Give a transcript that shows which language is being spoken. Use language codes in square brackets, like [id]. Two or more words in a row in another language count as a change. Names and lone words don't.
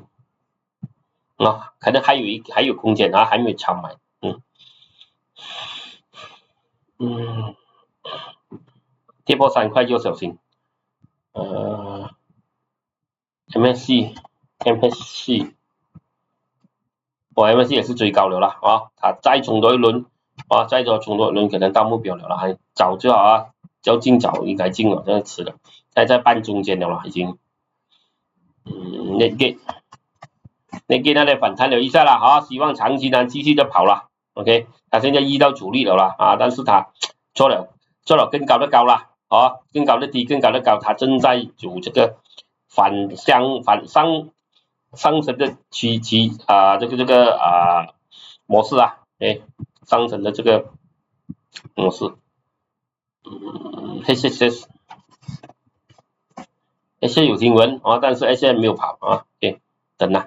[zh] 可能還有空間啊，還沒有超買，跌破3塊就小心。MSC， MSC 也是最高了啦啊，它再衝多一輪啊，再衝多一輪可能到目標了啦，早就好啊，要進早應該進了，這樣遲了，在半中間了啦已經。Netgate 那裡反彈了一下了啊，希望長期呢繼續的跑了 ，OK，它現在遇到阻力了啦啊，但是它做了更高的高了啊，更高的低，更高的高，它正在走這個反上升的這個模式啊，上升的這個模式，HSS 有新聞啊，但是 HSS 沒有跑啊，OK， 等啊。